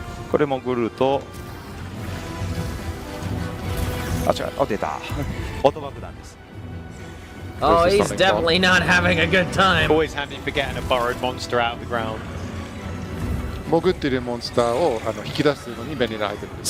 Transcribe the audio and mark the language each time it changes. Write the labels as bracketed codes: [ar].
[ja] これもぐると、あ、違う、あ、出た。オート爆弾です。 [en] Oh, he's definitely not having a good time. Always handy for getting a borrowed monster out of the ground. [ja] 潜っているモンスターを引き出すのに便利なアイテムです。